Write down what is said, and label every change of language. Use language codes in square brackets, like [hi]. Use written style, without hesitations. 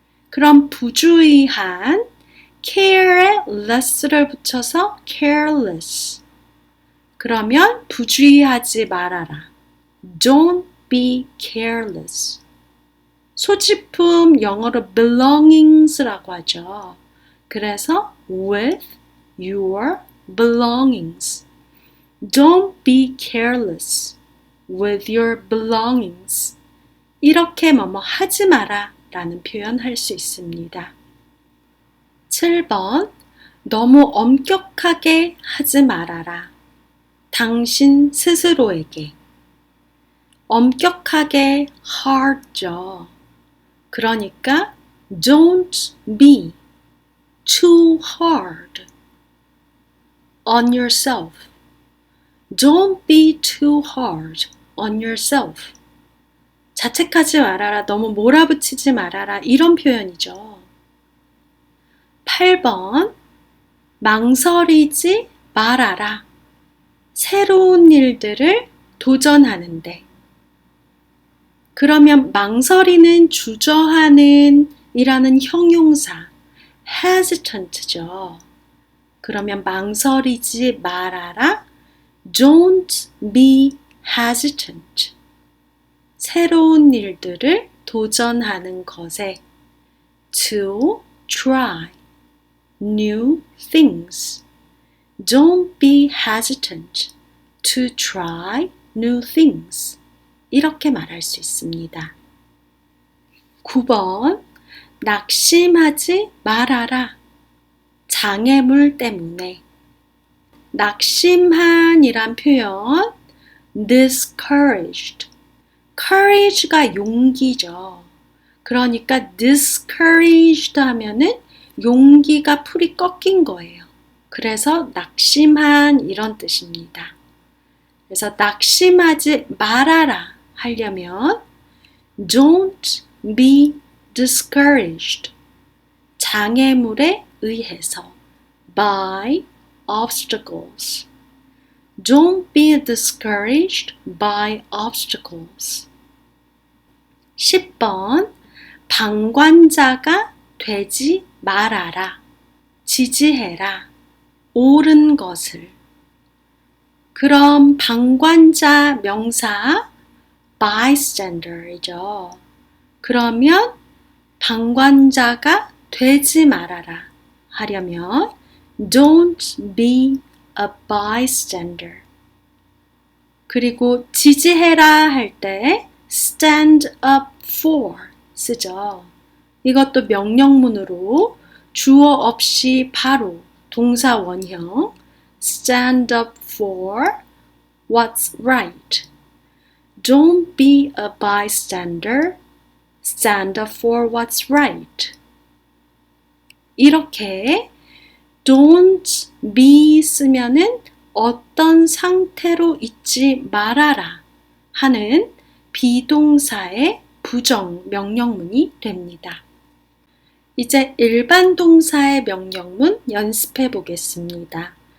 [ko] 그럼 부주의한 careless를 붙여서 careless. 그러면 부주의하지 말아라. [en] Don't be careless. [ko] 소지품 영어로 belongings라고 하죠. [en] 그래서 with your belongings. Don't be careless with your belongings. [ko] 이렇게 뭐뭐 하지 마라 라는 표현 할 수 있습니다. 7번, 너무 엄격하게 하지 말아라. 당신 스스로에게. 엄격하게 hard죠. [en] 그러니까 don't be too hard on yourself. Don't be too hard on yourself. [ko] 자책하지 말아라, 너무 몰아붙이지 말아라 이런 표현이죠. 8번, 망설이지 말아라. 새로운 일들을 도전하는데. 그러면 망설이는, 주저하는 이라는 형용사 hesitant죠. 그러면 망설이지 말아라. [en] Don't be hesitant. [ko] 새로운 일들을 도전하는 것에 [en] to try new things. Don't be hesitant to try new things. [ko] 이렇게 말할 수 있습니다. 9번, 낙심하지 말아라. 장애물 때문에. 낙심한 이란 표현 discouraged. courage가 용기죠. 그러니까 discouraged 하면은 용기가 풀이 꺾인 거예요. 그래서 낙심한 이런 뜻입니다. 그래서 낙심하지 말아라 하려면 [en] don't be discouraged. [ko] 장애물에 의해서 [en] by obstacles. Don't be discouraged by obstacles. [ko] 10번, 방관자가 되지 말아라. 지지해라. 옳은 것을. 그럼 방관자 명사 bystander이죠. 그러면 방관자가 되지 말아라 하려면 [en] don't be a bystander. [ko] 그리고 지지해라 할 때 stand up for 쓰죠. 이것도 명령문으로 주어 없이 바로 동사 원형 [en] stand up for what's right. Don't be a bystander. Stand up for what's right. [ko] 이렇게 don't be 쓰면은 어떤 상태로 있지 말아라 하는 비동사의 부정 명령문이 됩니다. 이제 일반 동사의 명령문 연습해 보겠습니다.